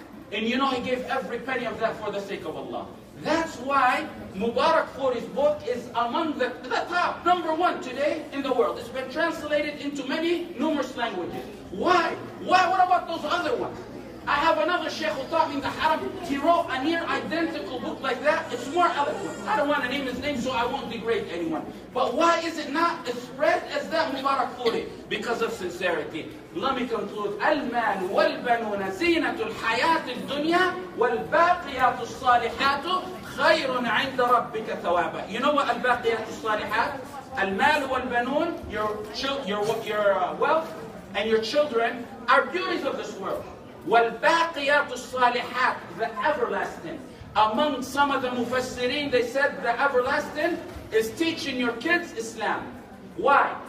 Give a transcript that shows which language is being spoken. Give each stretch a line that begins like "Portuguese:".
English: And you know he gave every penny of that for the sake of Allah. That's why Mubarak Furi's book is among the top, #1 today in the world. It's been translated into many numerous languages. Why? Why? What about those other ones? I have another Shaykh who taught me in the Haram. He wrote a near identical book like that. It's more eloquent. I don't want to name his name so I won't degrade anyone. But why is it not as spread as that Mubarak Furi? Because of sincerity. Let me conclude.
Arabic: المال والبنون زينة الحياة الدنيا والباقيات الصالحات خير عند ربك ثوابا.
English: You know what
Arabic: الباقيات الصالحات? المال والبنون,
English: your wealth and your children are beauties of this world.
Arabic: وَالْبَاقِيَاتُ الصَّالِحَاتُ,
English: the everlasting. Among some of the mufassirin, they said the everlasting is teaching your kids Islam. Why?